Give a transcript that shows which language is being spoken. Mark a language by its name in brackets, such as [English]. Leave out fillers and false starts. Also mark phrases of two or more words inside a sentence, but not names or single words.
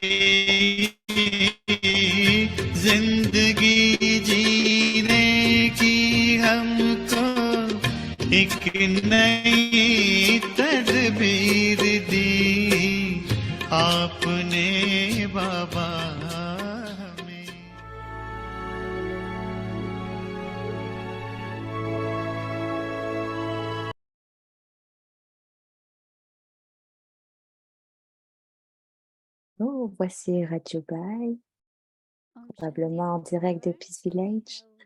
[Hindi] जिंदगी जीने की हमको एक नई तदबीर दी आपने बाबा हमें। [French] Oh, voici Rajubai, probablement en direct de Peace Village.